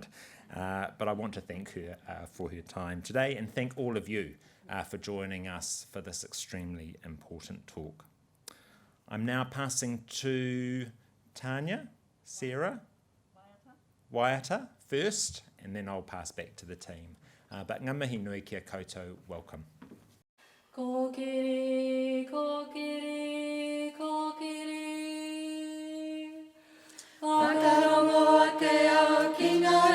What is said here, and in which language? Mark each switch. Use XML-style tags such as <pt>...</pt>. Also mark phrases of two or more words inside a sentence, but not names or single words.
<en>But I want to thank her for her time today and thank all of you for joining us for this extremely important talk. I'm now passing to Tanja, Sarah, Waiata first, and then I'll pass back to the team.</en> <mi>But ngā mihi nui kia koutou, welcome. Kōkiri, kōkiri, kōkiri. Whakarongo ake au ki ngā</mi>